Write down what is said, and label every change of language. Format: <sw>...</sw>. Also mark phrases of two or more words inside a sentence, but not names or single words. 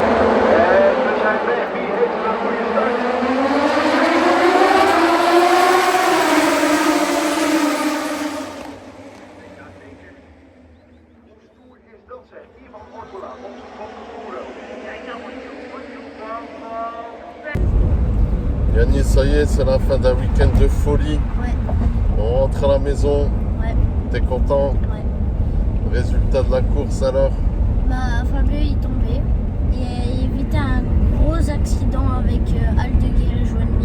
<nl>En we zijn weg. Wie heeft er een goede start? Hoe stoer is dat zeg? Ivan Ortola op zijn kopstoeren. Kijk nou wat je</nl> <fr>Yanis, ça y est, c'est la fin d'un week-end de folie. Ouais, On rentre à la maison. ouais, T'es content? ouais. Résultat de la course alors? Bah, Fabio il est tombé. Il a évité un gros accident avec Aldeguer et Joan-Mir.</fr>